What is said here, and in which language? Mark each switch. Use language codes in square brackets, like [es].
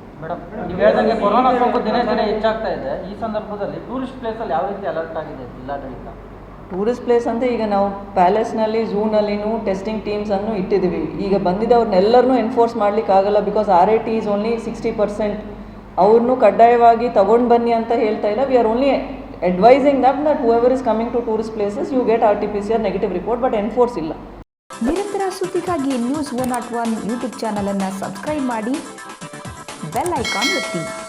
[kn] Madam, ನೀವು ಹೇಳ್ದಂಗೆ corona ಸೋಂಕು ದಿನೇ ಹೆಚ್ಚಾಗ್ತಾ ಇದೆ. ಈ ಸಂದರ್ಭದಲ್ಲಿ ಟೂರಿಸ್ಟ್ ಪ್ಲೇಸಲ್ಲಿ ಯಾವ ರೀತಿ ಅಲರ್ಟ್ ಆಗಿದೆ ಜಿಲ್ಲಾಡಳಿತ? ಟೂರಿಸ್ಟ್ ಪ್ಲೇಸ್ ಅಂತ ಈಗ ನಾವು ಪ್ಯಾಲೇಸ್ನಲ್ಲಿ, ಝೂನಲ್ಲಿನೂ ಟೆಸ್ಟಿಂಗ್ ಟೀಮ್ಸನ್ನು ಇಟ್ಟಿದ್ದೀವಿ. ಈಗ ಬಂದಿದ್ದವ್ರನ್ನೆಲ್ಲರನ್ನೂ ಎನ್ಫೋರ್ಸ್ ಮಾಡ್ಲಿಕ್ಕೆ ಆಗಲ್ಲ, [en] Because RAT is only 60%. [kn] ಅವ್ರನ್ನೂ ಕಡ್ಡಾಯವಾಗಿ ತಗೊಂಡು ಬನ್ನಿ ಅಂತ ಹೇಳ್ತಾ ಇಲ್ಲ. [en] we are only advising that whoever is coming to tourist places, you get RT-PCR negative report, but enforce [kn] ಇಲ್ಲ. ನಿರಂತರ ಸುದ್ದಿಗಾಗಿ ನ್ಯೂಸ್ 101 ಯೂಟ್ಯೂಬ್ ಚಾನಲ್ ಅನ್ನು ಸಬ್ಸ್ಕ್ರೈಬ್ ಮಾಡಿ, ಬೆಲ್ ಐಕಾನ್ ಒತ್ತಿ.